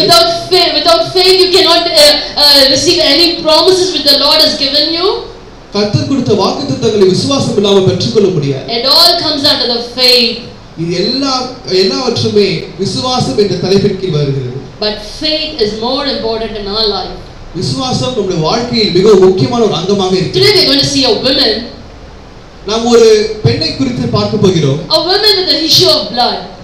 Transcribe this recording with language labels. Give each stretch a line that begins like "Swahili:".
English: Without faith you cannot receive any promises which the Lord has given you.
Tamil: கர்த்தர் கொடுத்த வாக்குத்தத்தங்களை விசுவாசம் இல்லாம பெற்றுக்கொள்ள முடியாது.
English: It all comes under the faith.
Tamil: இது எல்லாவற்றுமே விசுவாசம் என்ற தலைப்பின் கீழ் வருகிறது.
English: But faith is more important in our life.
Tamil: விசுவாசம் நம்முடைய வாழ்க்கையில் மிகவும் முக்கியமான ஒரு அங்கமாக இருக்கிறது.
English: Today we are going to see a woman.
Tamil: நாம் ஒரு பெண்ணை குறித்து பார்க்க போகிறோம்.
English: A woman with an issue of blood.